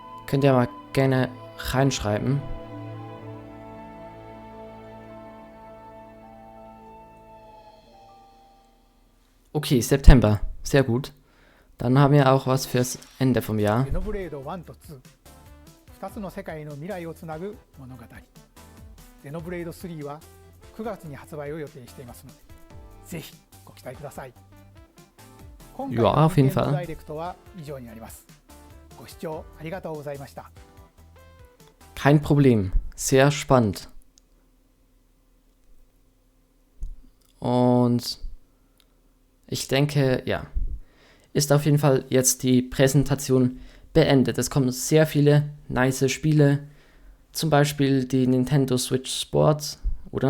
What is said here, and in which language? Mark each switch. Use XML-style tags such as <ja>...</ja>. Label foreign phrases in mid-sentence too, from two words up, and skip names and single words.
<de>Könnt ihr mal gerne reinschreiben. Okay, September. Sehr gut. Dann haben wir auch was fürs Ende vom Jahr.</de> <ja>Xenoblade 1と2、2つの世界の未来をつなぐ物語。Xenoblade 3は9月に発売を予定していますので、ぜひご期待ください。今回の任天堂ダイレクトは以上になります。ご視聴ありがとうございました。</ja> <de>Kein Problem. Sehr spannend. Und ich denke, ja, ist auf jeden Fall jetzt die Präsentation beendet. Es kommen sehr viele nice Spiele. Zum Beispiel die Nintendo Switch Sports, oder?</de>